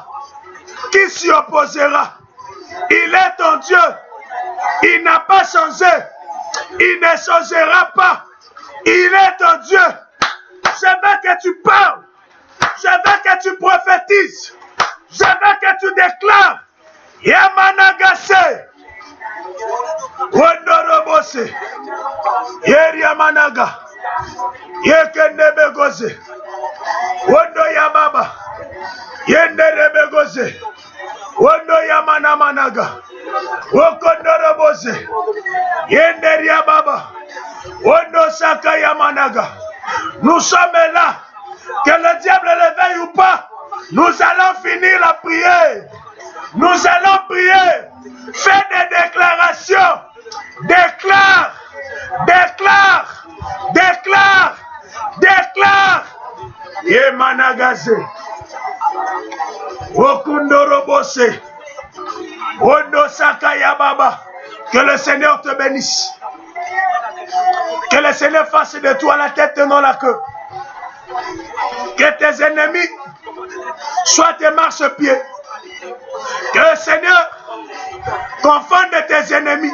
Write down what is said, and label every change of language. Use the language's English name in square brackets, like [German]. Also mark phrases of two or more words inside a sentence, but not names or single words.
[French] Qui s'y opposera? Il est ton Dieu. Il n'a pas changé. Il ne changera pas. Il est ton Dieu. Je veux que tu parles. Je veux que tu prophétises. Je veux que tu déclares. Yamanagase. Wondorobose. Yeriamanaga. Yekendebegose. Wondo Yababa. Yenderebegose. Wondo Yamanamanaga. Wokondorobose. Yenderia Baba. Wondo Saka Yamanaga. Nous sommes là. Que le diable le veuille ou pas. Nous allons finir la prière. Nous allons prier. Fais des déclarations. Déclare. Déclare. Déclare. Déclare. Yemanagase. Wokondorobose. Wondo Saka Yababa. Que le Seigneur te bénisse. Que le Seigneur fasse de toi la tête et non la queue. Que tes ennemis soient tes marchepieds. Que le Seigneur confonde tes ennemis.